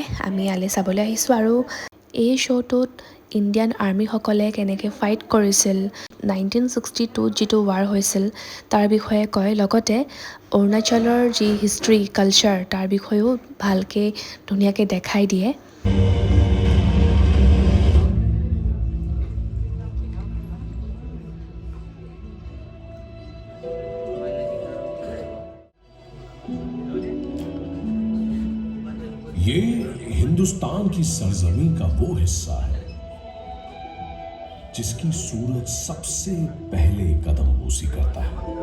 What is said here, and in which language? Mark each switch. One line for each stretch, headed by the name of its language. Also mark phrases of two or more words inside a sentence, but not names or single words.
Assamese: আমি ইয়ালৈ চাবলৈ আহিছোঁ আৰু এই শ্ব'টোত
English: Indian army
Assamese: কেনেকৈ ফাইট কৰিছিল, 1962 যিটো ৱাৰ হৈছিল তাৰ বিষয়ে কয়, লগতে অৰুণাচলৰ যি
English: history culture
Assamese: তাৰ বিষয়েও ভালকৈ ধুনীয়াকৈ দেখাই দিয়ে।
Hindi: ये हिंदुस्तान की सरजमीं का वो हिस्सा है जिसकी सूरज सबसे पहले कदम बोसी करता है।